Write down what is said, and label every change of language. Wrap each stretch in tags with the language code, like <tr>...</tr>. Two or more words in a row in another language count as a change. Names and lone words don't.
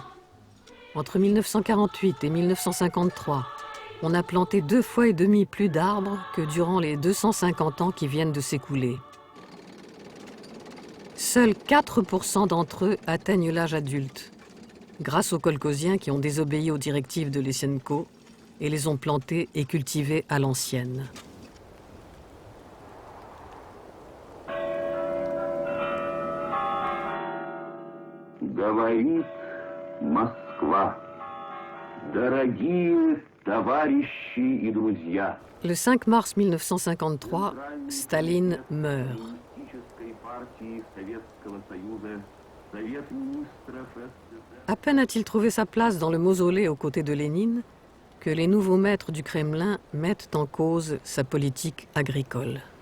<fr>Entre 1948 et 1953, on a planté 2,5 fois plus d'arbres que durant les 250 ans qui viennent de s'écouler. Seuls 4% d'entre eux atteignent l'âge adulte, grâce aux kolkhosiens qui ont désobéi aux directives de Lysenko et les ont plantés et cultivés à l'ancienne.</fr> <ru>Говорит Москва. Дорогие товарищи и друзья.</ru> <fr>Le 5 mars 1953, Staline meurt. À peine a-t-il trouvé sa place dans le mausolée aux côtés de Lénine que les nouveaux maîtres du Kremlin mettent en cause sa politique agricole.</fr>